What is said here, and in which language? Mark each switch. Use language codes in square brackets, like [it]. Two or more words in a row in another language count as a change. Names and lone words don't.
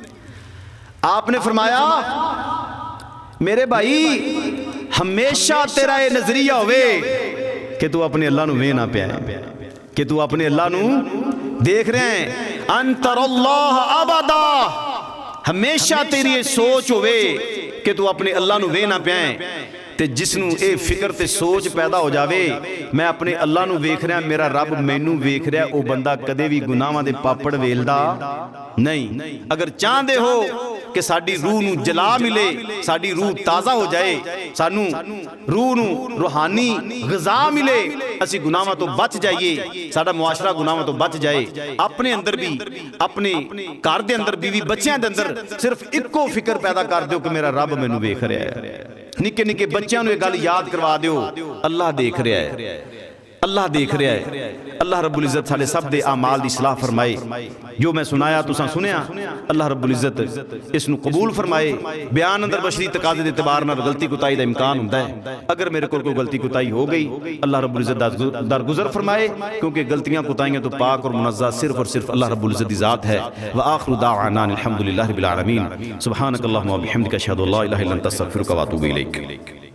[pa] آپ نے فرمایا میرے بھائی ہمیشہ تیرا یہ نظریہ ہوئے کہ تو اپنے اللہ نو وینا پیا ہے، کہ تو اپنے اللہ نو دیکھ رہے ہیں، انتر اللہ ابدا، ہمیشہ تیری یہ سوچ ہوئے کہ تو اپنے اللہ نو وینا پیا ہے۔ تے جس نو اے فکر تے سوچ پیدا ہو جاوے میں اپنے اللہ نو ویکھ رہا، میرا رب مینوں ویکھ رہا، او بندہ کدے بھی گناہاں دے پاپڑ ویلدا نہیں۔ اگر چاہندے ہو کہ ساڈی روح نو جلا ملے، ساڈی روح تازہ ہو جائے، سانو روح نو روحانی غذا ملے، اسی گناہاں تو بچ جائیے، ساڈا معاشرہ گناہاں تو بچ جائے، اپنے اندر بھی اپنے گھر دے اندر بیوی بچیاں دے اندر صرف اکو فکر پیدا کر دیو کہ میرا رب مینوں ویکھ رہا ہے۔ نکے نکے بچیاں نو یہ گل یاد کروا دیو، اللہ دیکھ رہا ہے، اللہ دیکھ رہا ہے۔ اللہ رب العزت سارے سب دے اعمال دی اصلاح فرمائے۔ جو میں سنایا تساں سنیا، اللہ رب العزت اس نو قبول فرمائے۔ بیان اندر بشری تقاضے دے اعتبار نال غلطی کوتاہی دا امکان ہوندا ہے، اگر میرے کول کوئی غلطی کوتاہی ہو گئی اللہ رب العزت درگزر فرمائے، کیونکہ غلطیاں کوتاہیاں تو پاک اور منزہ صرف اور صرف اللہ رب العزت دی ذات ہے۔ [ar] وآخر دعوانا الحمدللہ رب العالمین، سبحانک اللہم و بحمدک اشہد ان لا الہ الا انت استغفرک و اتوب الیک۔